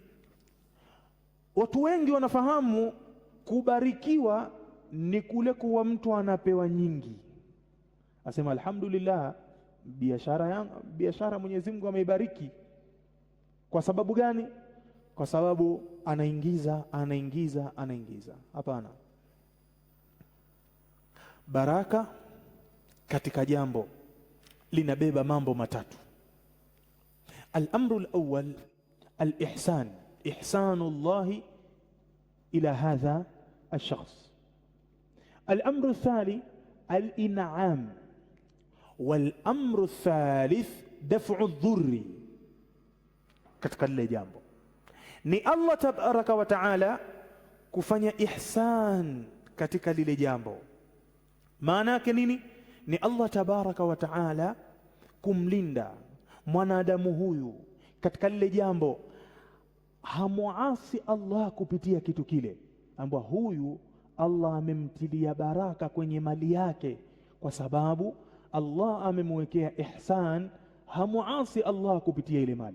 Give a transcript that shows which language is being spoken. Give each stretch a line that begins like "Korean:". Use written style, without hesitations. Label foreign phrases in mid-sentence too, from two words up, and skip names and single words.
Swahili: Watu wengi wanafahamu kubarikiwa ni kule kuwa mtu anapewa nyingi, asema alhamdulillah, biashara Mwenyezi Mungu ameibariki. Kwa sababu gani? Kwa sababu anaingiza. Hapana. Baraka katika jambo linabeba mambo matatu.
Arabic: الأمر الأول الإحسان، إحسان الله إلى هذا الشخص. الأمر الثاني الإنعام، والأمر الثالث دفع الضر.
Swahili: Katika lile jambo ni
Arabic: الله تبارك وتعالى
Swahili: kufanya ihsan katika lile jambo. Maana yake nini? Ni
Arabic: الله تبارك وتعالى
Swahili: kumlinda mwanadamu huyu katika lile jambo, hamuasi Allah kupitia kitu kile, ambao huyu Allah amemtilia baraka kwenye mali yake, kwa sababu Allah amemwekea ihsan, hamuasi Allah kupitia ile mali.